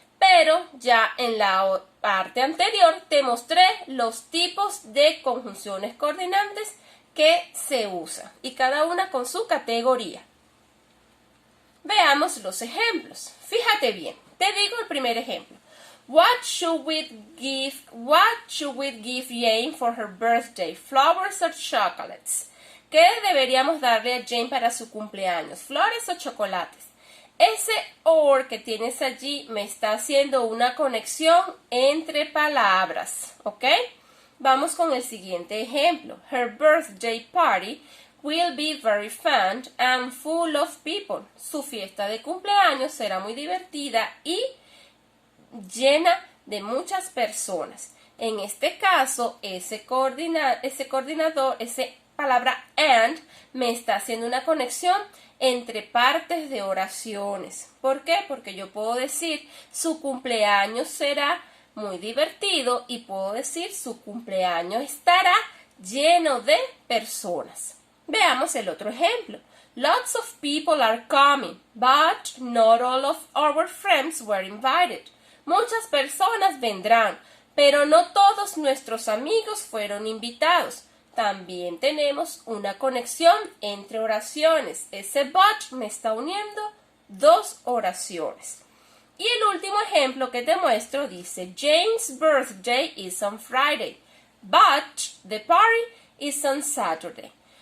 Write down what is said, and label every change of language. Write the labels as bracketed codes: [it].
[es] Pero ya en la parte anterior te mostré los tipos de conjunciones coordinantes que se usan y cada una con su categoría. Veamos los ejemplos. Fíjate bien, te digo el primer ejemplo. [en] What should we give Jane for her birthday? Flowers or chocolates? [es] ¿Qué deberíamos darle a Jane para su cumpleaños? ¿Flores o chocolates? Ese or que tienes allí me está haciendo una conexión entre palabras, ¿ok? Vamos con el siguiente ejemplo. [en] Her birthday party will be very fun and full of people. [es] Su fiesta de cumpleaños será muy divertida y llena de muchas personas. En este caso, ese coordinador, esa palabra and, me está haciendo una conexión entre partes de oraciones. ¿Por qué? Porque yo puedo decir, su cumpleaños será muy divertido y puedo decir su cumpleaños estará lleno de personas. Veamos el otro ejemplo. [en] Lots of people are coming, but not all of our friends were invited. [es] Muchas personas vendrán, pero no todos nuestros amigos fueron invitados. También tenemos una conexión entre oraciones. Ese but me está uniendo dos oraciones. Y el último ejemplo que te muestro dice [en] Jane's birthday is on Friday, but the party is on Saturday.